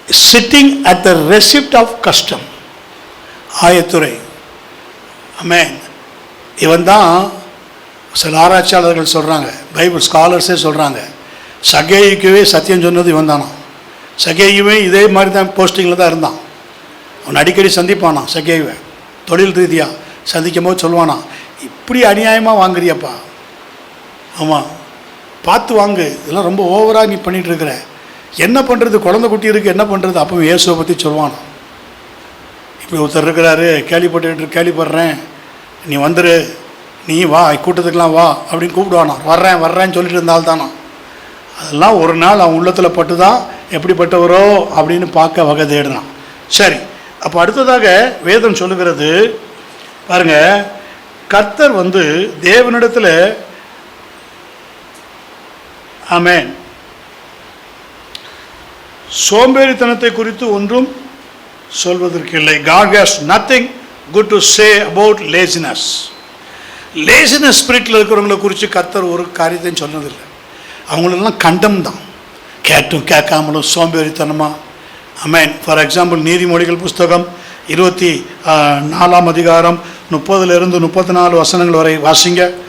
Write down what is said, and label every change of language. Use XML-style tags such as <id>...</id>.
<en>Sitting at the receipt of custom.</en> <ta>ஆயத்துறை ஆமென். இவன் தான் சில ஆராய்ச்சியாளர்கள் சொல்கிறாங்க, பைபிள் ஸ்காலர்ஸே சொல்கிறாங்க, சகேயுக்குவே சத்தியம் சொன்னது இவன் தானா. சகேயுவே இதே மாதிரி தான் போஸ்டிங்கில் தான் இருந்தான். அவன் அடிக்கடி சந்திப்பானா சகேயுவை, தொழில் ரீதியாக சந்திக்கும் போது சொல்லுவானா, இப்படி அநியாயமாக வாங்குறியப்பா, ஆமாம் பார்த்து வாங்கு, இதெல்லாம் ரொம்ப ஓவராக நீ பண்ணிகிட்ருக்கிற, என்ன பண்ணுறது, குழந்தை குட்டி இருக்குது என்ன பண்ணுறது. அப்போ இயேசுவை பற்றி சொல்லுவானா, இப்படி ஒருத்தர் இருக்கிறாரு, கேள்விப்படுறேன், நீ வந்துரு, நீ வா கூட்டத்துக்கெலாம் வா அப்படின்னு கூப்பிடுவானா. வர்றேன்னு சொல்லிட்டு இருந்தால் தானா. அதெல்லாம் ஒரு நாள் அவன் உள்ளத்தில் பட்டு தான் எப்படிப்பட்டவரோ அப்படின்னு பார்க்க வகை தேடினான். சரி, அப்போ அடுத்ததாக வேதம் சொல்லுகிறது பாருங்க, கர்த்தர் தேவனிடத்தில் ஆமென் சோம்பேறித்தனத்தை குறித்து ஒன்றும் சொல்வதற்கு இல்லை.</ta> <en>God has nothing good to say about laziness.</en> <ta>Laziness ஸ்பிரிட்டில் இருக்கிறவங்களை குறித்து கர்த்தர் ஒரு காரியத்தையும் சொன்னதில்லை. அவங்களெல்லாம் கண்டம் தான், கேட்டும் கேட்காமலும் சோம்பேறித்தனமாக. ஆமென். ஃபார் எக்ஸாம்பிள் நீதிமொழிகள் புஸ்தகம் 24 அதிகாரம் 30 to 34 வசனங்கள் வரை வாசிங்க.</ta>